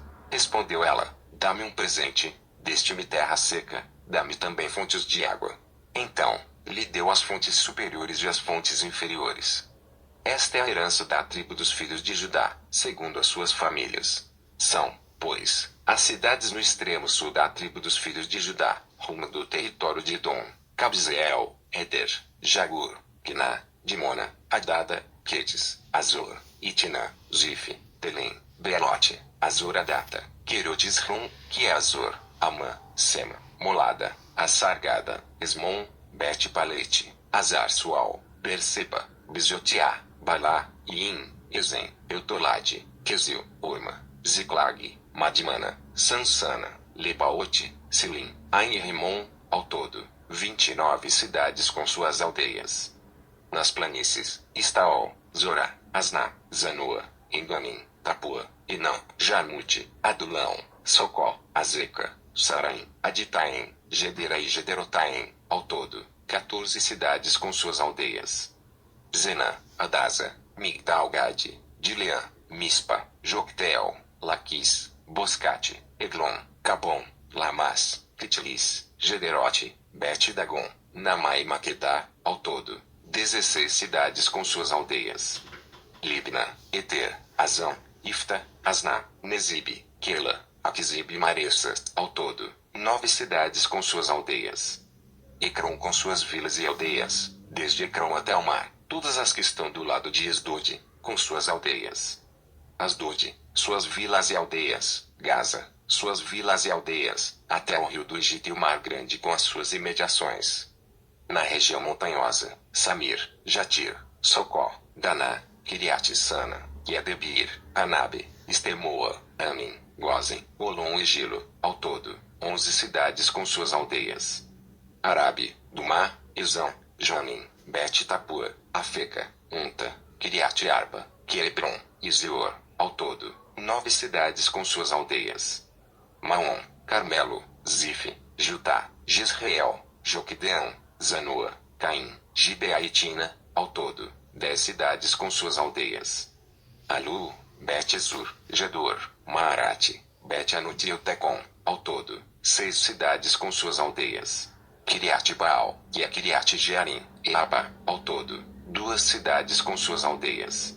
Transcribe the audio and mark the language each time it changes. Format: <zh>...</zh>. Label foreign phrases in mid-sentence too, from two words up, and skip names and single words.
<pt>Respondeu ela, dá-me um presente, deste-me terra seca, dá-me também fontes de água. Então, lhe deu as fontes superiores e as fontes inferiores. Esta é a herança da tribo dos filhos de Judá, segundo as suas famílias. São, pois, as cidades no extremo sul da tribo dos filhos de Judá, rumo do território de Edom, Cabzeel, Eder, Jagur, Quiná, Dimona, Adada, Quedes, Azor, Itinã, Zif, Telém, Bealote, Azor-Adata, Querot-Isrum, que é Azor, Amã, Sema, Molada, Assargada, Esmon, Bet-Palete, Azar-Sual, Berseba, Bizotiá, Balá, Iim, Ezen, Eutolade, Quesil, Orma, Ziklag, Madmana, Sansana, Lebaote, Silim, Ain-Rimon, ao todo, 29 cidades com suas aldeias. Nas planícies, Estaol, Zorá, Asná, Zanoa, Enganim, Tapua, Inã, Jarmute, Adulão, Socó, Azeca, Saraim, Aditaim, Gedera e Gederotaim, ao todo, 14 cidades com suas aldeias. Zená, Adasa, Migdal-Gade, Dileã, Mispa, Joctel, Laquis, Boscate, Eglon, Cabom, Lamas, Kitlis, Gederote, Bet-Dagon, Namá e Maquedá, ao todo, 16 cidades com suas aldeias: Libna, Eter, Azão, Ifta, Asná, Nezib, Quela, Aquizib e Maressa. Ao todo, 9 cidades com suas aldeias. Ecrom com suas vilas e aldeias, desde Ecrom até o mar, todas as que estão do lado de Asdod, com suas aldeias. Asdod, suas vilas e aldeias. Gaza, suas vilas e aldeias, até o rio do Egito e o mar grande com as suas imediações. Na região montanhosa, Samir, Jatir, Socó, Daná, Kiriat Sana, Yedebir, Anabe, Estemoa, Amin, Gozen, Olom e Gilo, ao todo, 11 cidades com suas aldeias. Arabe, Dumá, Izão, Jamin, Bet Tapua, Afeca, Unta, Kiriat Arba, Quebron, e Zior, ao todo, 9 cidades com suas aldeias. Maom, Carmelo, Zif, Jutá, Jezreel, Joquedeão, Zanoa, Caim, Gibea e Tina, ao todo, 10 cidades com suas aldeias. Alu, Bet-Zur, Gedor, Maarate, Bet-Anut e Otecon, ao todo, 6 cidades com suas aldeias. Kiriat Baal, que é Kiriat Jearim, e Aba, ao todo, 2 cidades com suas aldeias.</pt>